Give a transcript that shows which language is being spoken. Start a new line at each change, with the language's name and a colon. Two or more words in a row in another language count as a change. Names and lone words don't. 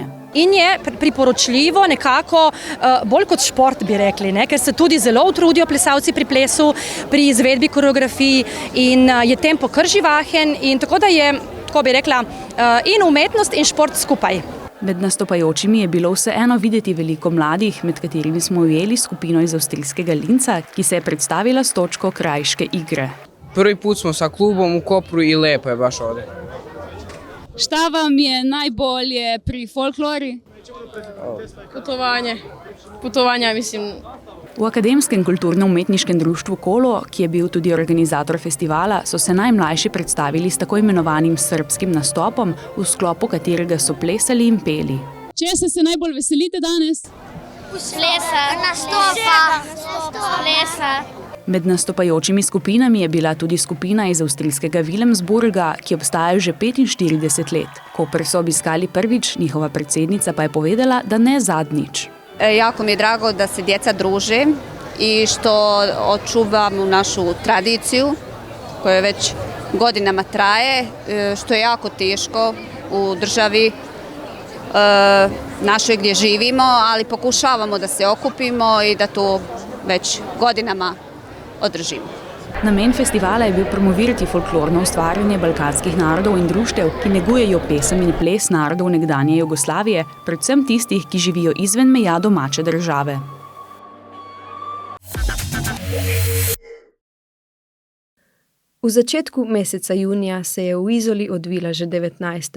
Slovenian: In je priporočljivo nekako bolj kot šport, bi rekli, ker se tudi zelo utrudijo plesalci pri plesu, pri izvedbi koreografij in je tempo kar živahen in tako da je, tako bi rekla, in umetnost in šport skupaj. Med nastopajočimi je bilo vseeno videti veliko mladih, med katerimi smo ujeli skupino iz avstrijskega Linca, ki se je predstavila s točko Krajiške igre.
Serbian: Prvi put smo sa klubom u Kopru i lepo je baš ovdje. Šta vam je najbolje pri folklori? Putovanja, mislim.
Slovenian: V Akademskem kulturno-umetniškem društvu Kolo, ki je bil tudi organizator festivala, so se najmlajši predstavili s tako imenovanim srbskim nastopom, v sklopu katerega so plesali in peli. Česa se najbolj veselite danes? Plesa, nastopa, plesa. Med nastopajočimi skupinami je bila tudi skupina iz avstrijskega Wilhelmsburga, ki obstaja že 45 let. Koper so obiskali prvič, njihova predsednica pa je povedala, da ne zadnjič.
Serbian: Jako mi je drago da se djeca druže i što očuvamo našu tradiciju koja već godinama traje, što je jako teško u državi našoj gdje živimo, ali pokušavamo da se okupimo i da to već godinama održimo.
Slovenian: Namen festivala je bil promovirati folklorno ustvarjanje balkanskih narodov in društev, ki negujejo pesem in ples narodov nekdanje Jugoslavije, predvsem tistih, ki živijo izven meja domače države. V začetku meseca junija se je v Izoli odvila že 19.